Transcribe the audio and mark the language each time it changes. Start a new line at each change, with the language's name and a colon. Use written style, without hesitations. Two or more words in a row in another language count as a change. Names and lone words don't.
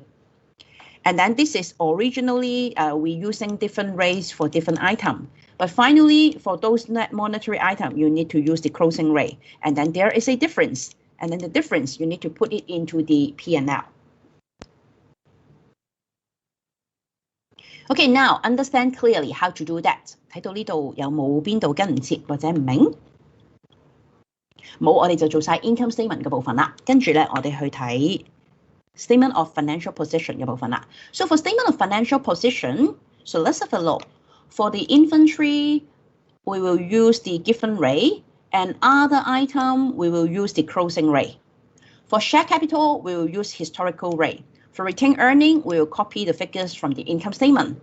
English: And then this is originally we're using different rates for different item. But finally, for those net monetary item, you need to use the closing rate. And then there is a difference. And then the difference, you need to put it into the P&L. Okay, now understand clearly how to do that.
Cantonese: 睇到呢度有冇邊度跟唔切或者唔明？冇，我哋就做晒
English: income statement
Cantonese: 嘅部分啦。跟住咧，我哋去睇
English: statement of financial position
Cantonese: 嘅部分啦。
English: So for statement of financial position, so let's have a look. For the inventory, we will use the given rate, and other item we will use the closing rate. For share capital, we will use historical rate. For retained earning, we will copy the figures from the income statement.